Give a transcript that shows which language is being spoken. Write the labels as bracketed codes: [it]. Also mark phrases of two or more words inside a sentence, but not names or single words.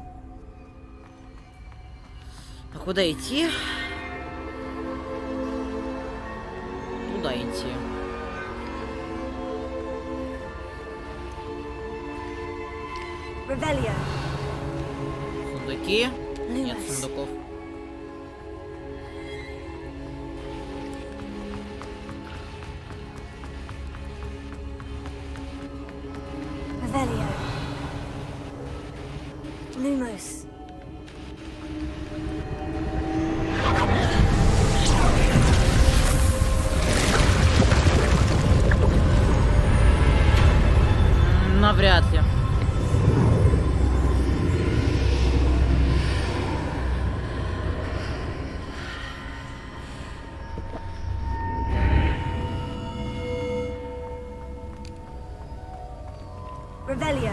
[ru] А куда идти? Туда идти. Rebellion. Сундуки? Нет Lumos. сундуков. Rebellion. Lumos. Навряд ли. Rebellion.